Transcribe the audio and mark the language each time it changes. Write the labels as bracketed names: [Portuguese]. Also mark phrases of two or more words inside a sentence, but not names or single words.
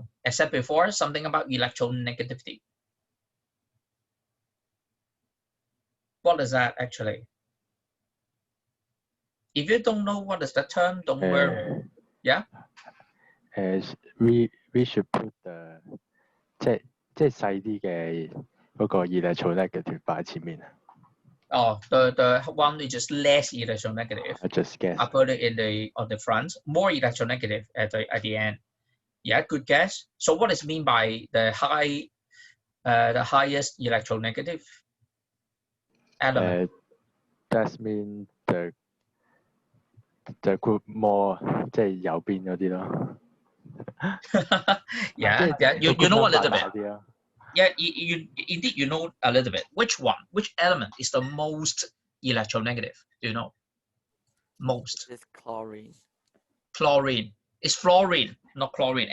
[English] I said before, something about electronegativity. What is that actually? If you don't know what is the term, don't worry. Yeah? As we should put the [Cantonese] 即係細啲嘅嗰個 electronegative 擺喺前面啊。 [English] Oh, the one which is less electronegative. I just guess. I put it in on the front, more electronegative at the end. Yeah, good guess. So what is mean by the highest electronegative element? That mean the group more [Cantonese] 即係右邊嗰啲咯。 [English] yeah, you know a little bit. Yeah, indeed you know a little bit. Which element is the most electronegative? Do you know? Most. It's chlorine. Chlorine. It's fluorine, not chlorine.